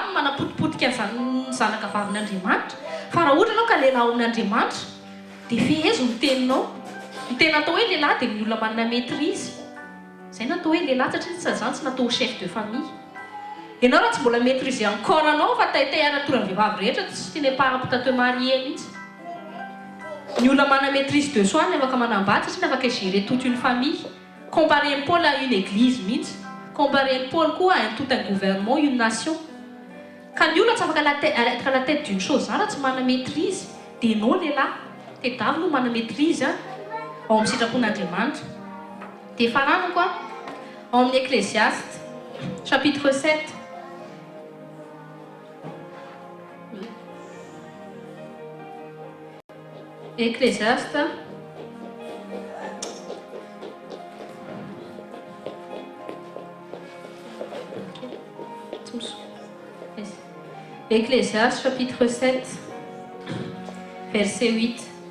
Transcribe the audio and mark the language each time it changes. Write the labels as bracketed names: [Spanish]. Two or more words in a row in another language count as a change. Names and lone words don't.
[Malagasy] manapotipotika ny zanaka vavin'Andriamanitra fa raha ohatra ianao ka lehilahy amin'Andriamanitra dia fehezo ny teninao ny tena atao hoe lehilahy dia ny olona manana maîtrise zay natao hoe lehilahy satria zany tsy natao [French] chef de famille [Malagasy] ianao raha tsy mbola [French] maîtrise encore [Malagasy] anao fa taitay aratora ny vehivavy rehetra tsy [French] n'est pas apte à te marier [Malagasy] mihitsy ny olona manana [French] maîtrise de soi [Malagasy] ny afaka manambady satria afaka [French] gérer toute une famille [Malagasy] comparé ny Paul [French] à une église [Malagasy] mihitsy comparé ny Paul koa [French] à tout un gouvernement une nation [Malagasy] ka ny olona tsy afaka [French] être à la tête d'une chose [Malagasy] zany raha tsy manana maîtrise dia ianao lehilahy tedavy no manana maîtrise ao amin'ny sitrapon'Andriamanitra dia farana koa ao amin'ny Ecclésiaste chapitre 7 Ecclésiaste Ecclésiaste chapitre 7 verset 8